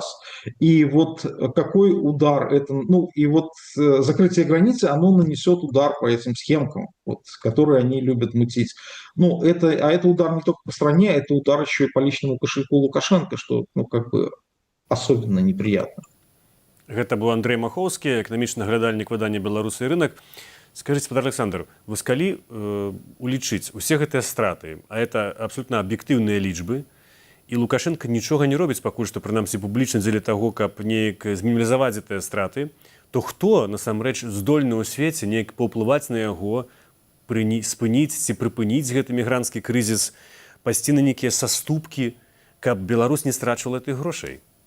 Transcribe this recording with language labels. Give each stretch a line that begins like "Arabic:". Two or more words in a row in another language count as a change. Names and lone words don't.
Russian: И вот какой удар это, ну, и вот закрытие границы, оно нанесет удар по этим схемкам, вот, которые они любят мутить. Ну, это удар не только по стране, это удар еще и по личному кошельку Лукашенко, что, ну, как бы особенно неприятно.
Belarusian: Гэта быў Андрэй Махоўскі, эканамічны аглядальнік выдання «Беларусы і рынок». Скажите, спадар Александр, вось калі улічыць усе гэтыя страты,
Russian: а это абсолютно
Belarusian: аб'ектыўныя лічбы, і Лукашенко нічога не робіць пакуль што, прынамсі публічна дзеля таго, каб неяк зміналізаваць гэтыя страты, то хто насамрэч здольны ў свеце неяк паўплываць на яго, спыніць ці прыпыніць гэты мігранцкі крызіс, пайсці на нейкія саступкі, каб Беларусь не страчвала тых грошай?